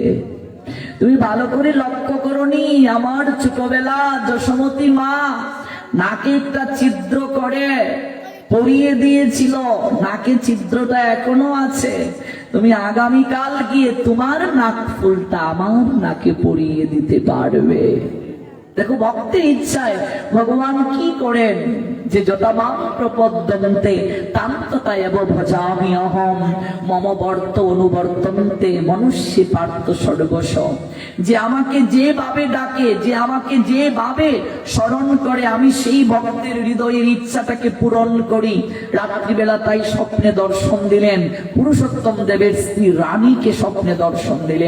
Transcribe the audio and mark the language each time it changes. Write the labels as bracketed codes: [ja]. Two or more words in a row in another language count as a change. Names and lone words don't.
[bn] তুমি ভালো করে লক্ষ্য করনি, আমার ছোটবেলা যশোমতী মা নাকে একটা ছিদ্র করে পরিয়ে দিয়েছিল, নাকে ছিদ্রটা এখনো আছে। তুমি আগামীকাল গিয়ে তোমার নাক ফুলটা আমার নাকে পরিয়ে দিতে পারবে। দেখো ভক্তের ইচ্ছায় ভগবান কি করেন, [sa] যে যতমাং প্রপদ্যন্তে তান্ততা এব ভজামি অহম মম বর্ত অনুবর্তন্তে মনুষ্যে পার্থ সর্বস্ব। [bn] যে আমাকে যেভাবে ডাকে, যে আমাকে যেভাবে স্মরণ করে, আমি সেই ভক্তের হৃদয়ের ইচ্ছাটাকে পূরণ করি। রাত্রিবেলা তাই স্বপ্নে দর্শন দিলেন, পুরুষোত্তম দেবের স্ত্রী রানীকে স্বপ্নে দর্শন দিলেন।